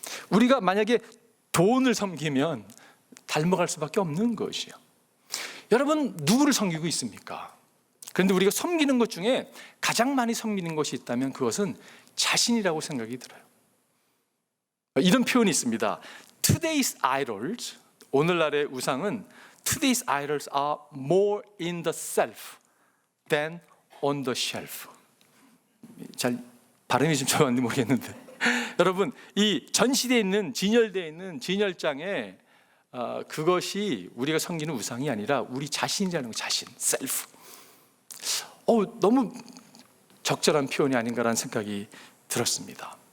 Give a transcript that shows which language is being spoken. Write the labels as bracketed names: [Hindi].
[Korean] 우리가 만약에 돈을 섬기면 닮아갈 수밖에 없는 것이에요. 여러분, 누구를 섬기고 있습니까? 그런데 우리가 섬기는 것 중에 가장 많이 섬기는 것이 있다면 그것은 자신이라고 생각이 들어요. 이런 표현이 있습니다. [English] Today's idols, [Korean] 오늘날의 우상은 [English] Today's idols are more in the self than on the shelf. [Korean] 잘 발음이 좀 좋았는지 모르겠는데 여러분, 이 전시되어 있는, 진열되어 있는 진열장에 그것이 우리가 섬기는 우상이 아니라 우리 자신이라는 거, 자신, 셀프. 너무 적절한 표현이 아닌가라는 생각이 들었습니다.